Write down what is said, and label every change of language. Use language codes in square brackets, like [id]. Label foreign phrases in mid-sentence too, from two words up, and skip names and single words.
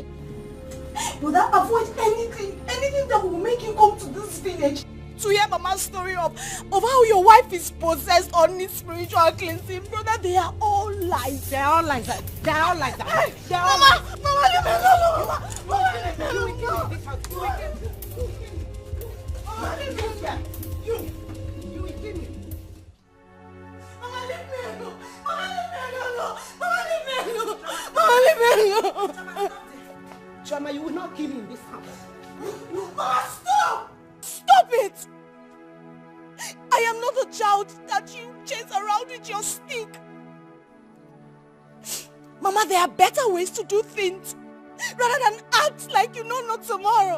[en] Brother, avoid anything that will make you come to this village to hear Mama's story of how your wife is possessed or needs spiritual cleansing. Brother, they are all lies. They are all like that. They are all like that. Hey, they are Mama, all Mama, leave me alone. Mama, leave me alone. You will kill me. Mama, leave me alone. Mama, leave me alone. Mama, leave me alone. Mama, leave me alone. Chioma, you will not kill me in this house. Mama, stop! Stop it! I am not a child that you chase around with your stick. Mama, there are better ways to do things rather than act like you know not tomorrow.